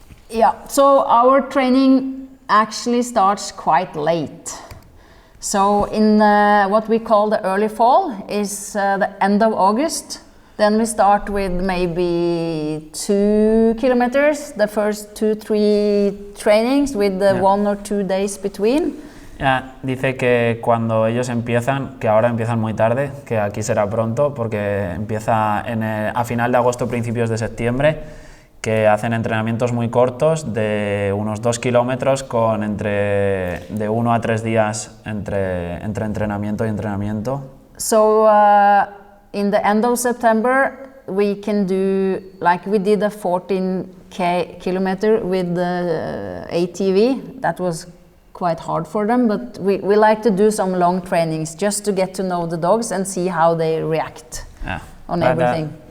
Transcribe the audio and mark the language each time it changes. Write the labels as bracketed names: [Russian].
[English] Yeah, so our training actually starts quite late. So in what we call the early fall is the end of August. Then we start with maybe 2 kilometers, the first 2-3 trainings with 1 or 2 days between. [Spanish] Dice que cuando ellos empiezan, que ahora empiezan muy tarde, que aquí será pronto, porque empieza a final de agosto, principios de septiembre, que hacen entrenamientos muy cortos de unos 2 kilómetros con de 1 a 3 días entre entrenamiento y entrenamiento. [English] So in the end of September we can do, like we did a 14 kilometer with the ATV. That was quite hard for them, but we like to do some long trainings just to get to know the dogs and see how they react on everything.